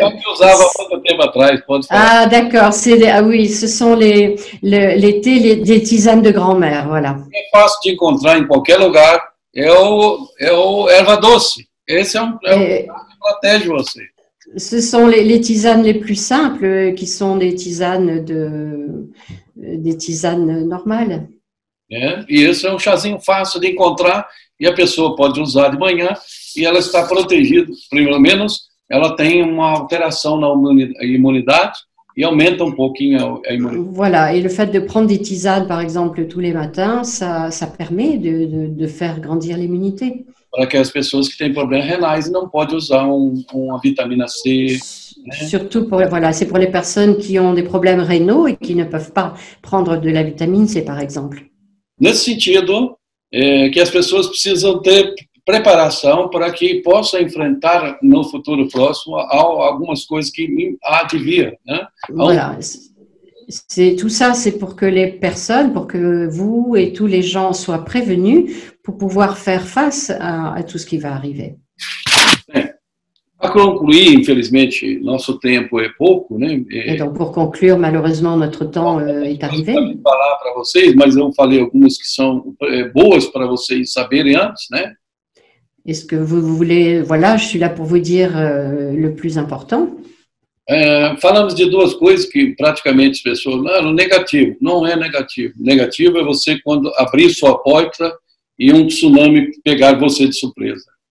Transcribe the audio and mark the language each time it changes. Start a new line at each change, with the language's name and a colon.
Portuguese: Eu usava há muito tempo atrás, pode falar.
French: Ah, d'accord. Ah oui, ce sont des tisanes de grand-mère, voilà.
Portuguese: É fácil de encontrar em qualquer lugar, é o erva doce. Esse é um que protege você.
French: Ce sont les tisanes les plus simples, qui sont des tisanes normales.
Portuguese: É, e esse é um chazinho fácil de encontrar e a pessoa pode usar de manhã e ela está protegida, pelo menos ela tem uma alteração na imunidade
French: et augmente un
Portuguese: pouquinho a imunidade.
French: Voilà, et le fait de prendre des tisanes, par exemple, tous les matins, ça permet de faire grandir l'immunité.
Portuguese: Para que as pessoas que têm problemas renais não podem usar uma vitamina C. Né?
French: Surtout c'est pour les personnes qui ont des problèmes rénaux et qui ne peuvent pas prendre de la vitamine C, par exemple.
Portuguese: Nesse sentido, que as pessoas precisam ter preparação para que possam enfrentar no futuro próximo algumas coisas que há de vir, né?
French: Voilà. Tout ça, c'est pour que les personnes, pour que vous et tous les gens soient prévenus pour pouvoir faire face à tout ce qui va arriver.
Portuguese: Para concluir, infelizmente, nosso tempo é pouco, né?
French: Et donc, pour conclure, malheureusement, notre temps est arrivé.
Portuguese: Eu vou falar para vocês, mas eu falei algumas que são boas para vocês saberem antes, né?
French: Est-ce que vous voulez, voilà, je suis là pour vous dire le plus important.
Portuguese: Falamos de duas coisas que praticamente as pessoas, não, negativo, não é negativo. Negativo é você quando abrir sua porta e tsunami pegar você de surpresa.